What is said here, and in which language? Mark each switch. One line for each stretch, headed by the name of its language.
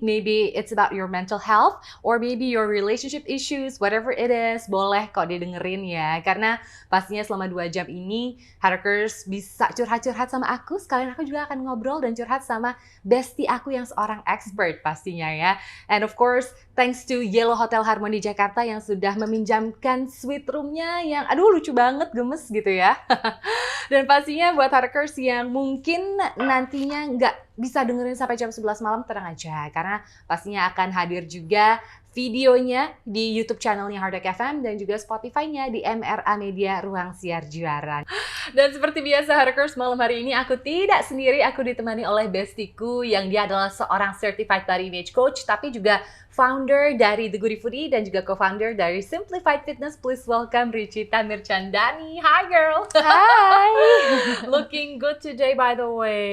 English: Maybe it's about your mental health, or maybe your relationship issues, whatever it is.
Indonesian: Boleh kok didengerin ya, karena pastinya selama 2 jam ini Hackers bisa curhat-curhat sama aku. Sekalian aku juga akan ngobrol dan curhat sama bestie aku yang seorang expert pastinya ya.
English: And of course, thanks to
Indonesian: Yellow Hotel Harmony Jakarta yang sudah meminjamkan suite room-nya yang aduh lucu banget, gemes gitu ya. Dan pastinya buat Hackers yang mungkin nantinya nggak bisa dengerin sampai jam 11 malam, tenang aja. Karena pastinya akan hadir juga videonya di YouTube channelnya Hardek FM dan juga Spotify-nya di MRA Media Ruang Siar Juara. Dan seperti biasa Hackers, malam hari ini aku tidak sendiri, aku ditemani oleh bestiku yang dia adalah seorang Certified Body Image Coach, tapi juga founder dari The Goody Foodie dan juga co-founder dari Simplified Fitness.
English: Please welcome Richita Mirchandani. Hi girl! Hi! Looking good today by the way.